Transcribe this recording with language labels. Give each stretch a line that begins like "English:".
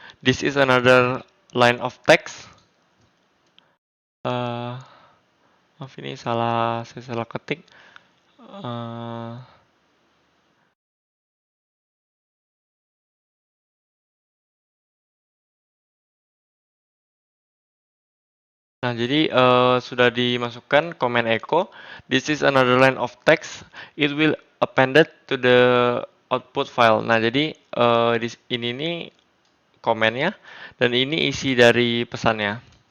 English: This is another line of text.
Indonesian: Maaf ini saya salah ketik. Nah, jadi sudah dimasukkan comment echo.
English: This is another line of text. It will appended to the output file.
Indonesian: Nah, jadi ini nih komennya dan ini isi dari pesannya.